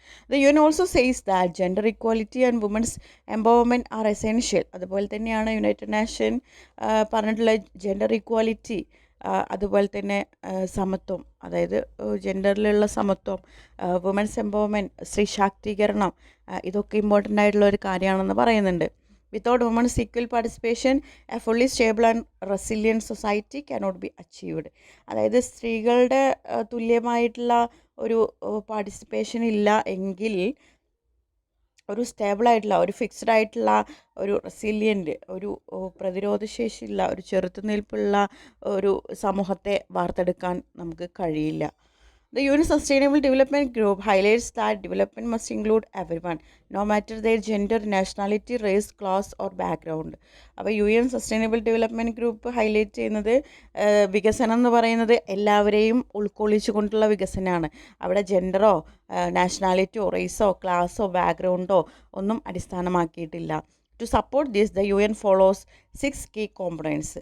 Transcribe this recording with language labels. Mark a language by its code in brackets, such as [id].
[en] The UN also says that gender equality and women's empowerment are essential. [ml] അതുപോലെ തന്നെയാണ് United nation പറഞ്ഞിട്ടുള്ള gender equality, അതുപോലെ തന്നെ സമത്വം, അതായത് ജെൻഡറിലുള്ള സമത്വം, വുമൻസ് എംപവർമെൻറ്റ്, സ്ത്രീ ശാക്തീകരണം, ഇതൊക്കെ ഇമ്പോർട്ടൻ്റ് ആയിട്ടുള്ള ഒരു കാര്യമാണെന്ന് പറയുന്നുണ്ട്. [en] Without women's equal participation, a fully stable and resilient society cannot be achieved. [ml] അതായത് സ്ത്രീകളുടെ തുല്യമായിട്ടുള്ള ഒരു പാർട്ടിസിപ്പേഷൻ ഇല്ല എങ്കിൽ ഒരു സ്റ്റേബിളായിട്ടുള്ള, ഒരു ഫിക്സ്ഡ് ആയിട്ടുള്ള, ഒരു റെസിലിയൻ്റ്, ഒരു പ്രതിരോധശേഷിയുള്ള, ഒരു ചെറുത്തുനിൽപ്പുള്ള ഒരു സമൂഹത്തെ വാർത്തെടുക്കാൻ നമുക്ക് കഴിയില്ല. [en] The UN Sustainable Development Group highlights that development must include everyone, no matter their gender, nationality, race, class or background. [ml] അപ്പോൾ UN Sustainable Development Group highlight ചെയ്യുന്നത് വികസനം എന്ന് പറയുന്നത് എല്ലാവരെയും ഉൾക്കൊള്ളിച്ചു കൊണ്ടുള്ള വികസനമാണ്. അവിടെ ജെൻഡറോ നാഷണാലിറ്റിയോ റേസോ ക്ലാസ്സോ ബാക്ക്ഗ്രൗണ്ടോ ഒന്നും അടിസ്ഥാനമാക്കിയിട്ടില്ല. [en] To support this the UN follows 6 key components.